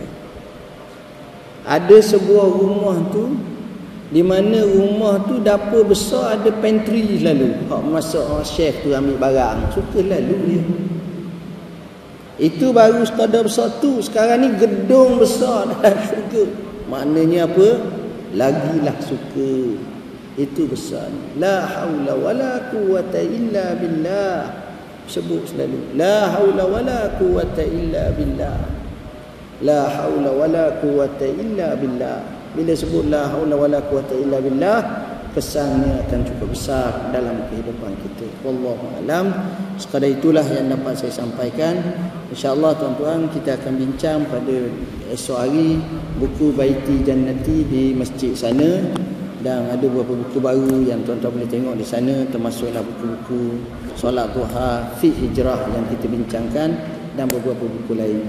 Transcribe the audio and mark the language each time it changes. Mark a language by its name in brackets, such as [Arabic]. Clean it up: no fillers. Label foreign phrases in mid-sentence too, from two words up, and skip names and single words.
[Malay] Ada sebuah rumah tu, di mana rumah tu dapur besar, ada pantry lalu. Hak masak chef tu ambil barang, suka lalu dia. Itu baru sekadar besar tu. Sekarang ni gedung besar dalam syurga. Maknanya apa? Lagilah suka. Itu besar. [Arabic] لا حول ولا قوة إلا بالله. [Malay] Sebut selalu. [Arabic] لا حول ولا قوة إلا بالله. لا حول ولا قوة إلا بالله. [Malay] Bila sebut [Arabic] لا حول ولا قوة إلا بالله, [Malay] kesannya akan cukup besar dalam kehidupan kita. [Arabic] والله أعلم. [Malay] Sekadar itulah yang dapat saya sampaikan. InsyaAllah tuan-tuan, kita akan bincang pada esok hari buku Baiti Jannati di masjid sana. Dan ada beberapa buku baru yang tuan-tuan boleh tengok di sana, termasuklah buku-buku solat duha, fiqh hijrah yang kita bincangkan, dan beberapa buku lain.